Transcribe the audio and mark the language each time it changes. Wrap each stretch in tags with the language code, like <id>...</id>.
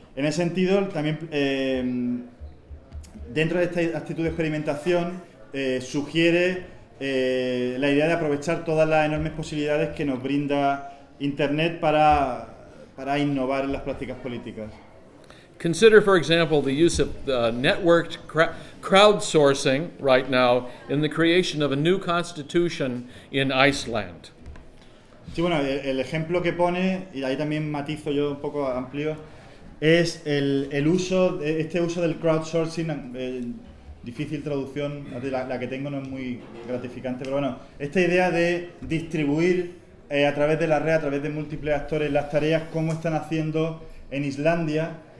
<es>En ese sentido, también dentro de esta actitud de experimentación sugiere la idea de aprovechar todas las enormes posibilidades que nos brinda Internet para innovar en las prácticas políticas.</es> <en>Consider, for example, the use of networked crowdsourcing right now in the creation of a new constitution in Iceland.</en> <es>Sí, bueno, el ejemplo que pone, y ahí también matizo yo un poco amplio, es el uso, este uso del crowdsourcing, difícil traducción, la que tengo no es muy gratificante, pero bueno, esta idea de distribuir a través de la red, a través de múltiples actores, las tareas como están haciendo en Islandia.</es>